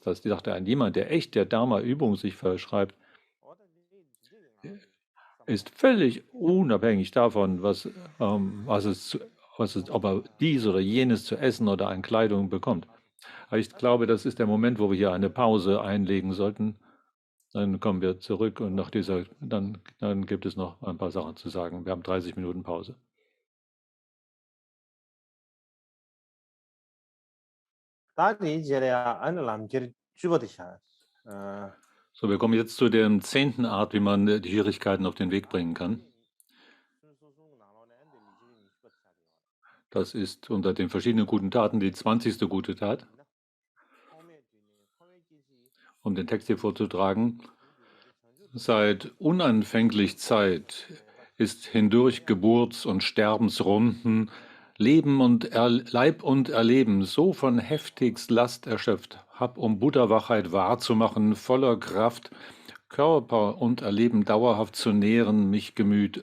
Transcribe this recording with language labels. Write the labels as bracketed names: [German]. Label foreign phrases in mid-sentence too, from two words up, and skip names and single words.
[German] Die sagte, jemand, der echt der Dharma-Übung sich verschreibt, ist völlig unabhängig davon, ob er dies oder jenes zu essen oder an Kleidung bekommt. Aber ich glaube, das ist der Moment, wo wir hier eine Pause einlegen sollten. Dann kommen wir zurück und dann gibt es noch ein paar Sachen zu sagen. Wir haben 30 Minuten Pause. 答理解了呀，俺那啷们接着举个的下， So, wir kommen jetzt zu der 10. Art, wie man die Schwierigkeiten auf den Weg bringen kann. Das ist unter den verschiedenen guten Taten die 20. gute Tat. Um den Text hier vorzutragen: Seit unanfänglich Zeit ist hindurch Geburts- und Sterbensrunden Leben und Leib und Erleben so von heftigst Last erschöpft, hab um Buddha-Wachheit wahrzumachen, voller Kraft, Körper und Erleben dauerhaft zu nähren, mich Gemüt.